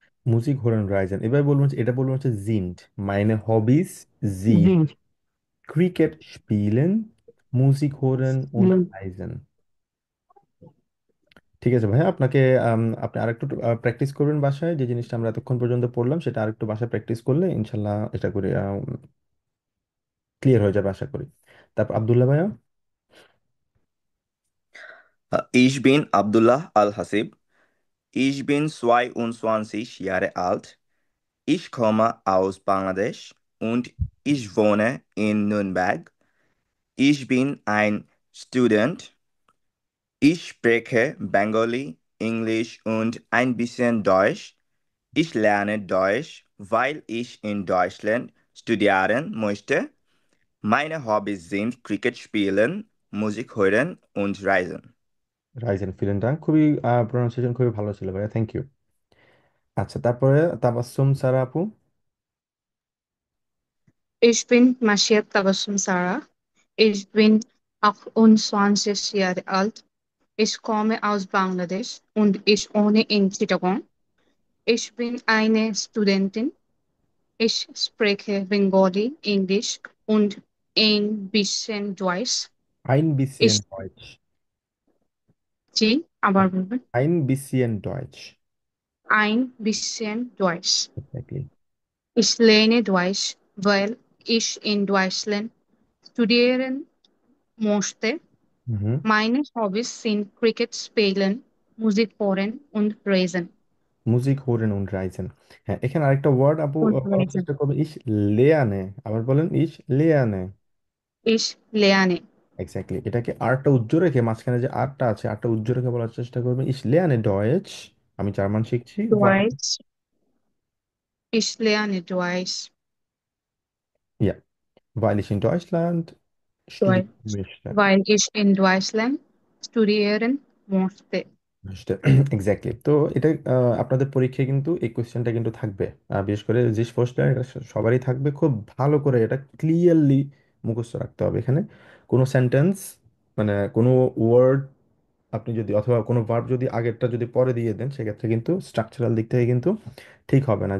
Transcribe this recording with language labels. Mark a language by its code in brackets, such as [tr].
[de] Musik hören reisen, [bn] এবার বলবো হচ্ছে, এটা বলবো হচ্ছে [de] sind meine Hobbys sind Sind. Cricket spielen, Musik hören und reisen। [bn] ঠিক আছে ভাইয়া, আপনাকে আপনি আরেকটু প্র্যাকটিস করবেন বাসায়। যে জিনিসটা আমরা এতক্ষণ পর্যন্ত পড়লাম সেটা আরেকটু বাসায় প্র্যাকটিস করলে ইনশাল্লাহ এটা করে ক্লিয়ার হয়ে যাবে আশা করি। তারপর আব্দুল্লাহ ভাইয়া। [de] Ich bin Abdullah Al-Hasib. Ich bin 22 Jahre alt. Ich komme aus Bangladesch und ich wohne in Nürnberg. Ich bin ein Student. Ich spreche Bengali, Englisch und ein bisschen Deutsch. Ich lerne Deutsch, weil ich in Deutschland studieren möchte. Meine Hobbys sind Cricket spielen, Musik hören und reisen. [bn] Ryzen, villain ডাং, খুবই pronunciation খুবই ভালো ছিল ভাইয়া, thank you. আচ্ছা, তারপরে তাবাসসুম সারা আপু। [de] Ich bin Mashiad Tabassum Sarah. Ich bin 28 Jahre alt. Ich komme aus Bangladesch und ich wohne in Chittagong. Ich bin eine Studentin. Ich spreche Bengali, Englisch und ein bisschen Deutsch. ein bisschen Ich, Deutsch, [bn] জি, আবার বলবেন। [de] ein bisschen Deutsch, Ein bisschen Deutsch. [en] exactly, [de] Ich lerne Deutsch, weil ich in Deutschland studieren möchte. mhm, Meine Hobbys sind Cricket spielen, Musik hören und Reisen. Musik hören und reisen। [bn] হ্যাঁ, এখানে আরেকটা word আপু [de] Und [bn] বলার [de] Reisen. [bn] চেষ্টা করবে, [de] ich lerne, [bn] আবার বলেন ich lerne। [de] Ich lerne [bn] exactly, এটাকে আরটা উজ্জ্বল রেখে, মাঝখানে যে আরটা আছে আরটা উজ্জ্বল রেখে বলার চেষ্টা করবেন, [de] ich lerne Deutsch, [bn] আমি জার্মান শিখছি, [de] Deutsch. Ich lerne Deutsch, ja, weil ich in Deutschland weil, studieren möchte। weil ich in Deutschland studieren möchte. [bn] Exactly. তো এটা আপনাদের পরীক্ষায় কিন্তু এই কোশ্চেনটা কিন্তু থাকবে, বিশেষ করে যে ফার্স্ট এটা সবারই থাকবে। খুব ভালো করে এটা ক্লিয়ারলি মুখস্থ রাখতে হবে। এখানে কোনো সেন্টেন্স মানে কোনো ওয়ার্ড আপনি যদি অথবা কোনো ভার্ব যদি আগেরটা যদি পরে দিয়ে দেন সেক্ষেত্রে কিন্তু স্ট্রাকচারাল দিক থেকে কিন্তু ঠিক হবে না।